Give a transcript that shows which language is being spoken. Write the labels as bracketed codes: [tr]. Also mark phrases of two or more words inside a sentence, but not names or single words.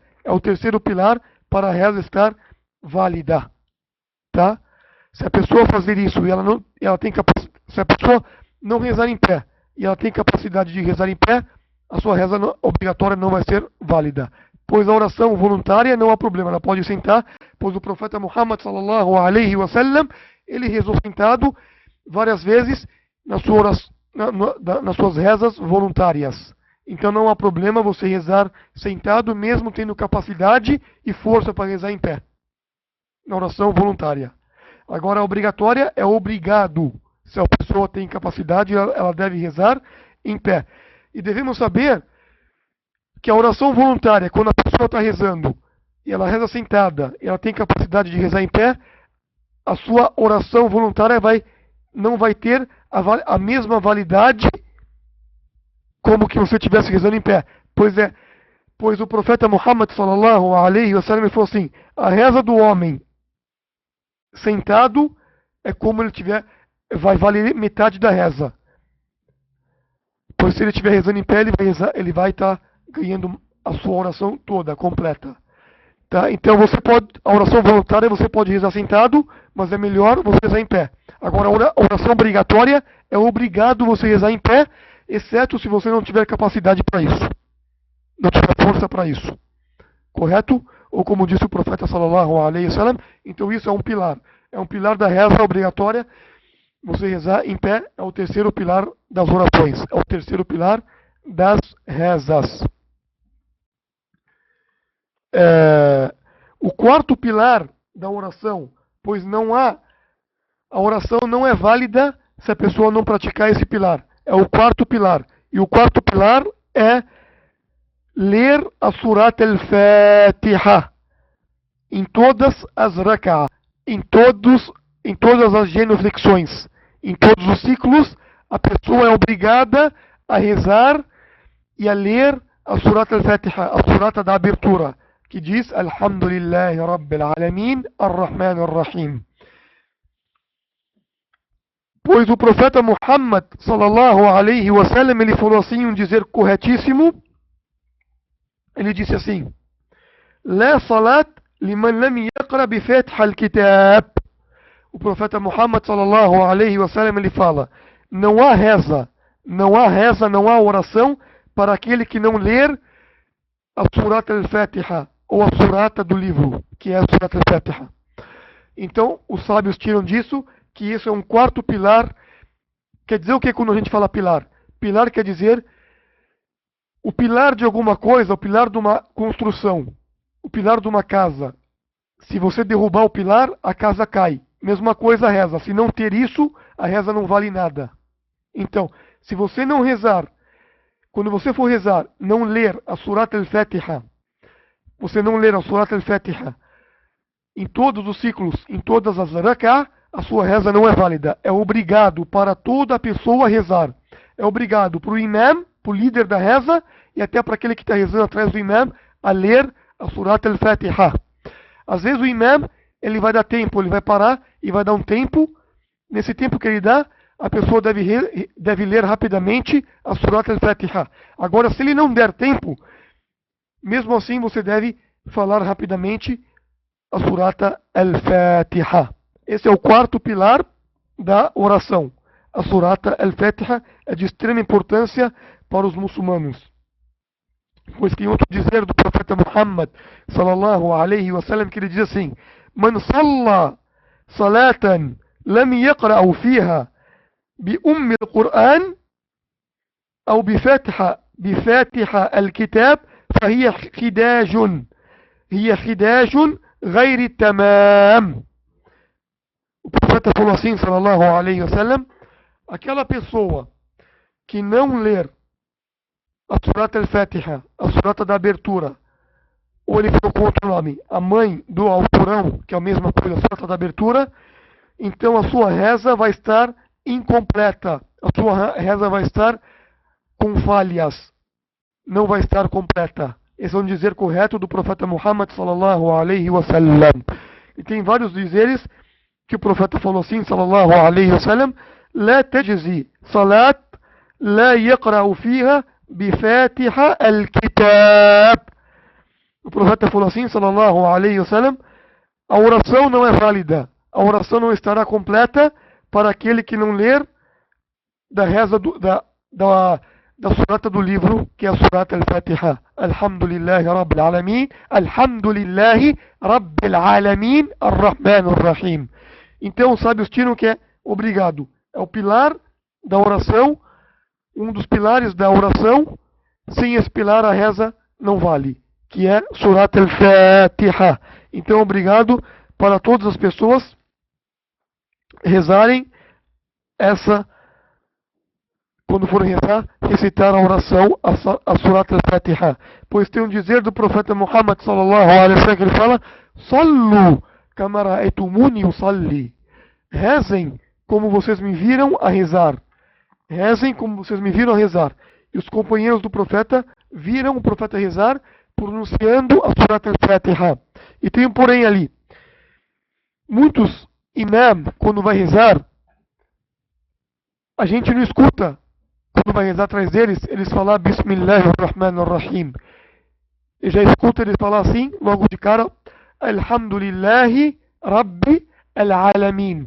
[pt] É o terceiro pilar para a reza estar válida. Tá? Se a pessoa fazer isso e ela tem se a pessoa não rezar em pé e ela tem capacidade de rezar em pé, a sua reza obrigatória não vai ser válida. Pois a oração voluntária não há problema, ela pode sentar, pois o profeta Muhammad [ar] صلى الله عليه وسلم, [pt] ele rezou sentado várias vezes nas suas rezas voluntárias. Então não há problema você rezar sentado, mesmo tendo capacidade e força para rezar em pé, na oração voluntária. Agora, a obrigatória é obrigado. Se a pessoa tem capacidade, ela deve rezar em pé. E devemos saber que a oração voluntária, quando a pessoa está rezando, e ela reza sentada, e ela tem capacidade de rezar em pé, a sua oração voluntária não vai ter a mesma validade como que você estivesse rezando em pé. Pois o profeta Muhammad [ar] صلى الله عليه وسلم [pt] falou assim: a reza do homem sentado é como vai valer metade da reza. Pois se ele estiver rezando em pé, ele vai estar ganhando a sua oração toda, completa. Tá? Então a oração voluntária você pode rezar sentado, mas é melhor você rezar em pé. Agora a oração obrigatória é obrigado você rezar em pé, exceto se você não tiver capacidade para isso. Não tiver força para isso. Correto? Ou como disse o profeta [ar] صلى الله عليه وسلم, [pt] então isso é um pilar. É um pilar da reza obrigatória. Você rezar em pé é o terceiro pilar das orações. É o terceiro pilar das rezas. O quarto pilar da oração, pois a oração não é válida se a pessoa não praticar esse pilar. É o quarto pilar. E o quarto pilar é ler a Surat al-Fatiha em todas as rak'ah, em todas as genuflexões, em todos os ciclos, a pessoa é obrigada a rezar e a ler a Surat al-Fatiha, a surata da abertura, que diz [ar] الحمد لله رب العالمين، الرحمن الرحيم. [pt] Pois o profeta Muhammad [ar] صلى الله عليه وسلم, [pt] ele falou assim, um dizer corretíssimo, ele disse assim: [ar] لا صلاة لمن لم يقرأ بفاتحة الكتاب. [pt] O profeta Muhammad [ar] صلى الله عليه وسلم, [pt] ele fala: não há reza, não há oração para aquele que não ler a Surat al-Fatiha, ou a surata do livro, que é a Surat al-Fatiha. Então, os sábios tiram disso que isso é um quarto pilar. Quer dizer o que quando a gente fala pilar? Pilar quer dizer o pilar de alguma coisa, o pilar de uma construção, o pilar de uma casa. Se você derrubar o pilar, a casa cai. Mesma coisa a reza. Se não ter isso, a reza não vale nada. Então, se você não rezar, quando você for rezar, não ler a Surat al-Fatiha, você não ler a Surat al-Fatiha em todos os ciclos, em todas as rak'ah, a sua reza não é válida. É obrigado para toda a pessoa rezar. É obrigado para o imam, para o líder da reza, e até para aquele que está rezando atrás do imam, a ler a Surat al-Fatiha. Às vezes o imam, ele vai dar tempo, ele vai parar e vai dar um tempo. Nesse tempo que ele dá, a pessoa deve ler rapidamente a Surat al-Fatiha. Agora, se ele não der tempo, mesmo assim você deve falar rapidamente a Surata al-Fatiha. Esse é o quarto pilar da oração. A Surata al-Fatiha é de extrema importância para os muçulmanos. Pois tem outro dizer do profeta Muhammad [ar] صلى الله عليه وسلم, [pt] que ele diz assim: [ar] من صلى صلاة لم يقرأ فيها بأم القرآن أو بفاتحة الكتاب فهي خداج غير التمام. [pt] O profeta falou assim, [ar] صلى الله عليه وسلم: [pt] aquela pessoa que não ler a Surata al-Fatiha, a surata da abertura, ou ele falou com outro nome, a mãe do Alcorão, que é a mesma coisa, a surata da abertura, então a sua reza vai estar incompleta, a sua reza vai estar com falhas, não vai estar completa. Esse é um dizer correto do profeta Muhammad [ar] صلى الله عليه وسلم. [pt] E tem vários dizeres que o profeta falou assim, [ar] صلى الله عليه وسلم لا تجزئ صلاة لا يقرأ فيها بفاتحة الكتاب. [pt] O profeta falou assim, [ar] صلى الله عليه وسلم: [pt] a oração não é válida, a oração não estará completa para aquele que não ler da reza da surata do livro, que é a Surat al-Fatiha. [ar] الحمد لله رب العالمين، الحمد لله رب العالمين، الرحمن الرحيم. [pt] Então os sábios tiram que é obrigado. É o pilar da oração, um dos pilares da oração, sem esse pilar a reza não vale, que é Surat al-Fatiha. Então, obrigado para todas as pessoas rezarem essa, quando forem rezar, recitar a oração, a Surat al-Fatiha. Pois tem um dizer do profeta Muhammad [ar] صلى الله عليه وسلم [pt] que ele fala: [ar] صلوا كما رأيتموني أصلي. [pt] Rezem como vocês me viram a rezar. Rezem como vocês me viram a rezar. E os companheiros do profeta viram o profeta rezar, pronunciando a Surat al-Fatiha. E tem um porém ali. Muitos imam, quando vai rezar, a gente não escuta, quando vai rezar atrás deles, eles falar Bismillahirrahmanirrahim. E já escuta eles falar assim, logo de cara, [ar] الحمد لله رب العالمين.